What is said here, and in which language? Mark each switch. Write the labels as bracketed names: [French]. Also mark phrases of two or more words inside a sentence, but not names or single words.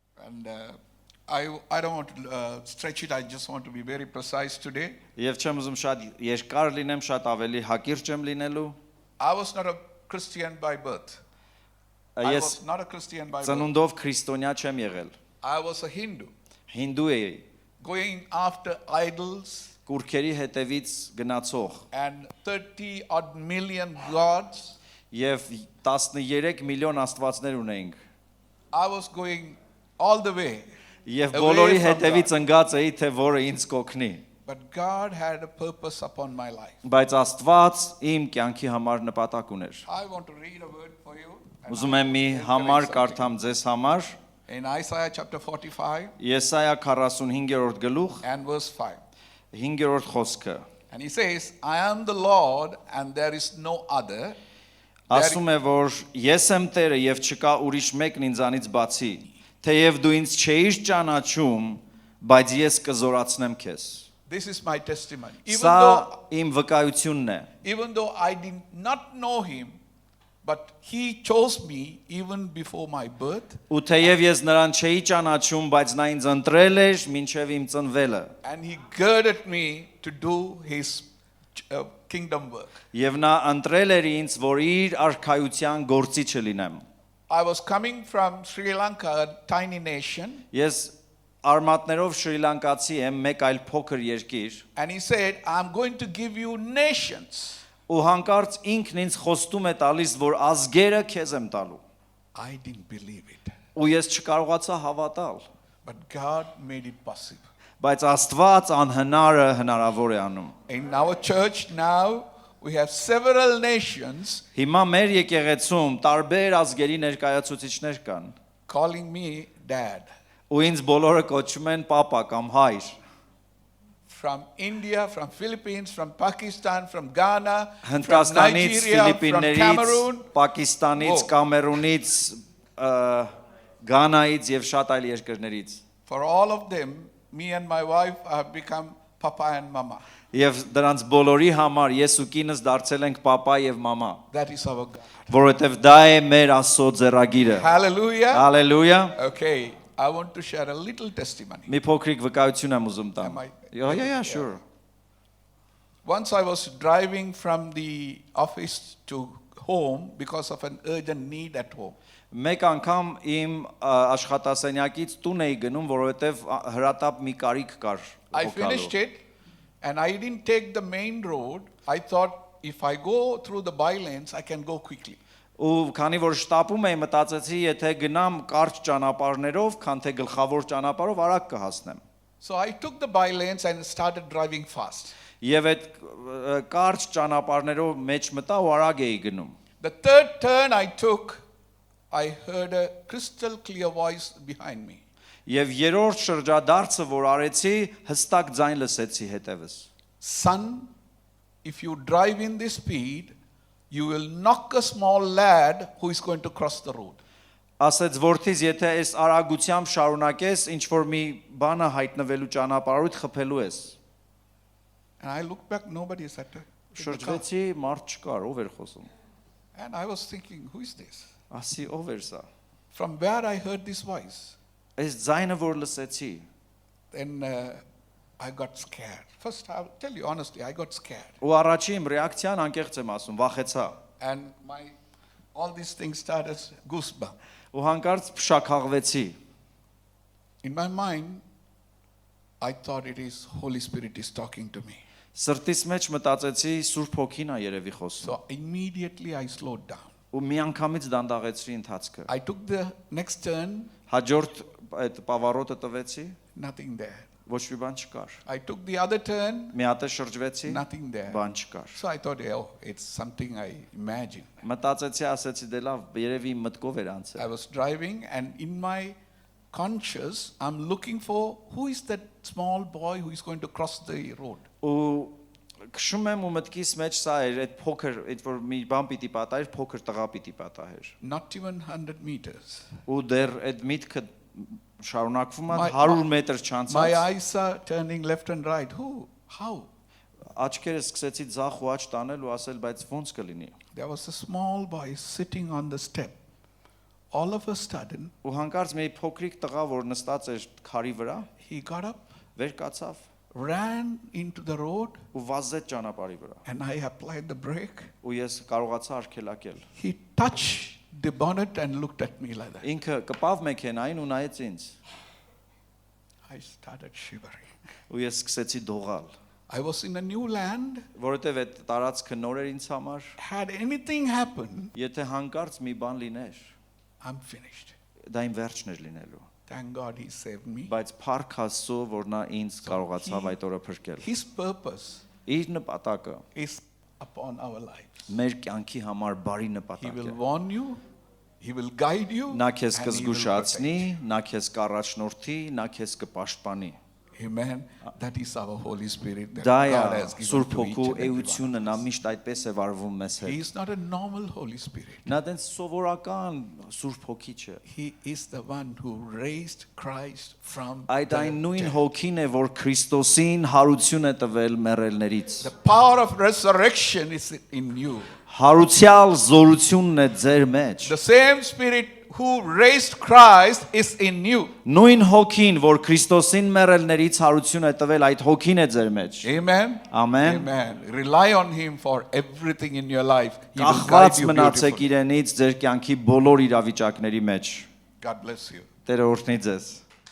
[English] And I don't want to stretch it. I just want to be very precise today. [Armenian] Եվ չեմ ուզում շատ երկար լինեմ, շատ ավելի հակիրճ եմ լինելու։ [English] I was not a Christian by birth. I [Armenian] Ես [English] was not a Christian by birth. [Armenian] ծնունդով քրիստոնյա չեմ եղել։ [English] I was a Hindu. [Armenian] Հինդու էի, [English] Going after idols [Armenian] կուրքերի հետևից գնացող [English] and 30 odd million gods. [Armenian] եւ 13 միլիոն աստվածներ ունեինք։ [English] I was going all the way. [Armenian] Եվ [English] Away [Armenian] բոլորի [English] from [Armenian] հետևից ընկած էի, թե որը ինձ կօգնի։ [English] But God had a purpose upon my life. [Armenian] Բայց Աստված իմ կյանքի համար նպատակ ուներ։ [English] I want to read a word for you. and [Armenian] Ուզում [English] I [Armenian] եմ մի [English] will [Armenian] համար [English] encourage [Armenian] կարդամ ձեզ համար։ [English] something. In Isaiah chapter 45 [Armenian] Եսայա 45-րդ գլուխ, [English] and verse 5. [Armenian] 5-րդ խոսքը։ [English] And he says, I am the Lord and there is no other. [Armenian] Ասում է, որ ես եմ Տերը եւ չկա ուրիշ մեկն ինձանից բացի, թեև դու ինձ չէիր ճանաչում, բայց ես կզորացնեմ քեզ։ [English] This is my testimony. [Armenian] Սա իմ վկայությունն է։ [English] Even though I did not know him, but he chose me even before my birth. [Armenian] Ու թեև ես նրան չէի ճանաչում, բայց նա ինձ ընտրել էր մինչև իմ ծնվելը։ [English] And he girded me to do his kingdom work. [Armenian] Եվ նա ընտրել էր ինձ, որ իր արքայության գործիչը լինեմ։ [English] I was coming from Sri Lanka, a tiny nation. [Armenian] Ես արմատներով Շրի Լանկացի եմ, մեկ այլ փոքր երկիր։ [English] And he said, I'm going to give you nations. [Armenian] Ու հանկարծ ինքն ինձ խոստում է տալիս, որ ազգերը քեզ եմ տալու։ [English] I didn't believe it. [Armenian] Ու ես չկարողացա հավատալ։ [English] But God made it possible. [Armenian] Բայց Աստված անհնարը հնարավոր է անում։ [English] In our church now, we have several nations [Armenian] Հիմա մեր եկեղեցում տարբեր ազգերի ներկայացուցիչներ կան։ [English] calling me dad. [Armenian] Ու ինձ բոլորը կոչում են պապա կամ հայր։ [English] From India, from Philippines, from Pakistan, from Ghana, from [Armenian] Հնդկաստանից, [English] Nigeria, from [Armenian] Ֆիլիպիններից, [English] Cameroon. [Armenian] Պակիստանից, Ո- Կամերունից, Գանայից եւ շատ այլ երկրներից։ [English] For all of them, me and my wife have become papa and mama. [Armenian] Եվ դրանց բոլորի համար ես ու կինս դարձել ենք պապա եւ մամա, [English] That is our God. [Armenian] որովհետեւ դա է մեր Աստծո ձեռագիրը։ [English] Hallelujah. [Armenian] Հալելույա։ [English] Okay, I want to share a little testimony. [Armenian] Մի փոքրիկ վկայություն եմ ուզում տամ։ [English] Am I- Yeah, sure. Once I was driving from the office to home because of an urgent need at home. [Armenian] Մեկ անգամ իմ աշխատասենյակից տուն էի գնում, որովհետև հրատապ մի կարիք կար։ [English] I finished it and I didn't take the main road. I thought if I go through the bylanes, I can go quickly. [Armenian] Ու քանի որ շտապում էի, մտածեցի, եթե գնամ կարճ ճանապարհներով, քան թե գլխավոր ճանապարհով արագ կհասնեմ։ [English] So I took the bylanes and started driving fast. [Armenian] Եվ այդ կարճ ճանապարհներով մեջ մտա ու արագ էի գնում։ [English] The third turn I took, I heard a crystal clear voice behind me. [Armenian] Եվ երրորդ շրջադարձը, որ արեցի, հստակ ձայն լսեցի հետևս։ [English] Son, if you drive in this speed, you will knock a small lad who is going to cross the road. [Armenian] Ասեց որդիս, եթե այս արագությամբ շարունակես, ինչ որ մի բանը հայտնվելու ճանապարհույթ խփելու ես։ [English] And I looked back, nobody is at the car. [Armenian] Շրջվեցի, մարդ չկար, ով էր խոսում։ [English] And I was thinking, who is this? [Armenian] Ասի, ով էր սա։ [English] From where I heard this voice? [Armenian] Այս ձայնը որ լսեցի, [English] Then I got scared. First, I'll tell you honestly, I got scared. [Armenian] ու առաջի իմ ռեակցիան անկեղծ եմ ասում, վախեցա։ [English] And all these things started goosebumps. [Armenian] Ու հանկարծ փշաքաղվեցի։ [English] In my mind, I thought it is Holy Spirit is talking to me. [Armenian] Սրտիս մեջ մտածեցի Սուրբ Հոգին է երևի խոսում։ [English] So immediately I slowed down. [Armenian] Ու միանգամից դանդաղեցրի ընթացքը։ [English] I took the next turn, [Armenian] Հաջորդ այդ պավարոտը տվեցի, [English] nothing there. [Armenian] ոչ մի բան չկար։ [English] I took the other turn, [Armenian] Մի հատ է շրջվեցի, [English] nothing there. [Armenian] բան չկար։ [English] So I thought, oh, it's something I imagined. [Armenian] Մտածեցի, ասեցի դե լավ, երևի մտքով էր [English] I [Armenian] անցել։ [English] was driving and in my conscious, I'm looking for who is that small boy who is going to cross the road. [Armenian] Ու քշում եմ ու մտքիս մեջ սա էր, այդ փոքր, այդ որ մի բան պիտի պատահեր, փոքր տղա պիտի պատահեր։ [English] Not even 100 meters. [Armenian] Ու դեռ այդ միտքը շարունակվում է [English] My- [Armenian] 100 մետր [English] My [Armenian] չանցած։ [English] eyes are turning left and right. Who? How? [Armenian] Աչքերս սկսեցի ձախ ու աջ տանել ու ասել, բայց ո՞նց կլինի։ [English] There was a small boy sitting on the step All of a sudden, [Armenian] Ու հանկարծ մի փոքրիկ տղա, որ նստած էր քարի վրա, [English] he got up, [Armenian] վեր կացավ [English] ran into the road, [Armenian] ու վազեց ճանապարհի վրա։ [English] and I applied the brake. [Armenian] Ու ես կարողացա արգելակել։ [English] He touched the bonnet and looked at me like that. [Armenian] Ինքը կպավ մեքենային ու նայեց ինձ։ [English] I started shivering. [Armenian] Ու ես սկսեցի դողալ, [English] I was in a new land. [Armenian] որովհետև այդ տարածքը նոր էր ինձ համար։ [English] Had anything happened, [Armenian] Եթե հանկարծ մի բան լիներ, [English] I'm finished. [Armenian] դա իմ վերջն էր լինելու։ [English] Thank God he saved me. [Armenian] Բայց փառք Աստծո, որ նա ինձ կարողացավ այդ օրը փրկել։ [English] His purpose [Armenian] Իր նպատակը [English] is upon our lives. [Armenian] մեր կյանքի համար բարի [English] He [Armenian] նպատակ [English] will [Armenian] է։ [English] warn you, he will guide you, [Armenian] Նա քեզ [English] and he will [Armenian] կզգուշացնի, [English] protect. [Armenian] նա քեզ կառաջնորդի, նա քեզ կպաշտպանի։ [English] Amen. That is our Holy Spirit that [Armenian] Դա է [English] God has given [Armenian] Սուրբ [English] to each [Armenian] Հոգու [English] and every one [Armenian] էությունը, [English] of [Armenian] նա [English] us. [Armenian] միշտ այդպես է վարվում մեզ [English] He [Armenian] հետ։ [English] is not a normal Holy Spirit. [Armenian] Նա դեն սովորական Սուրբ Հոգի չէ։ [English] He is the one who raised Christ from [Armenian] Այդ [English] the [Armenian] այն նույն [English] dead. [Armenian] Հոգին է, որ Քրիստոսին հարություն է տվել մեռելներից։ [English] The power of resurrection is in you. [Armenian] Հարուցյալ զորությունն է ձեր մեջ։ [English] The same Spirit who raised Christ is in you. [Armenian] Նույն Հոգին, որ Քրիստոսին մեռելներից հարություն է տվել, այդ Հոգին է ձեր մեջ։ [English] Amen. [Armenian] Ամեն։ [English] Amen. Rely on him for everything in your life. He will guide [Armenian] Կախված [English] you [Armenian] մնացեք [English] beautifully. [Armenian] իրենից ձեր կյանքի բոլոր իրավիճակների մեջ։ [English] God bless you. [Armenian] Տերը օրհնի ձեզ։